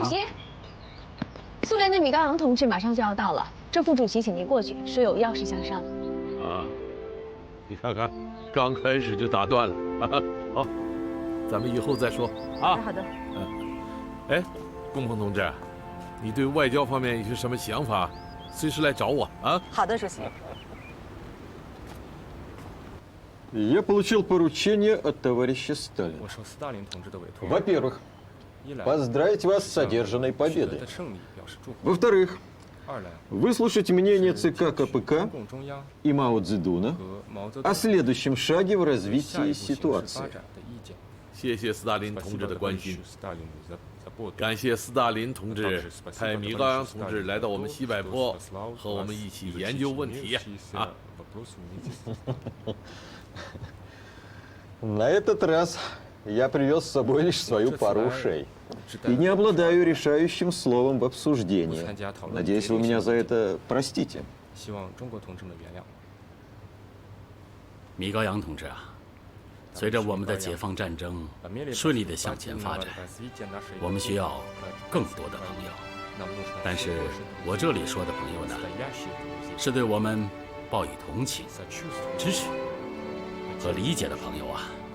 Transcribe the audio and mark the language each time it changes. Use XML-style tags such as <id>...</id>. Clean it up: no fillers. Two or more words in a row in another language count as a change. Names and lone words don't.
<zh>席，苏联的米高扬同志马上就要到了，郑副主席请您过去，说有要事相商。啊，你看看，刚开始就打断了。好，咱们以后再说啊。好的。哎，龚鹏同志，你对外交方面有些什么想法，随时来找我啊。好的，主席。</zh> <ru>Я получил поручение от товарища Сталина. Во-первых, поздравить вас с одержанной победой. Во-вторых, выслушать мнение ЦК КПК и Мао Цзэдуна о следующем шаге в развитии ситуации.</ru> <zh>谢谢斯大林同志的关心，感谢斯大林同志派米高扬同志来到我们西柏坡，和我们一起研究问题啊。</zh> <ru>На этот раз я привез с собой лишь свою пару ушей и не обладаю решающим словом в обсуждении. Надеюсь, вы меня за это простите.</ru> <zh>米高扬同志啊，随着我们的解放战争顺利地向前发展，我们需要更多的朋友。但是我这里说的朋友呢，是对我们抱以同情、支持和理解的朋友啊。</zh>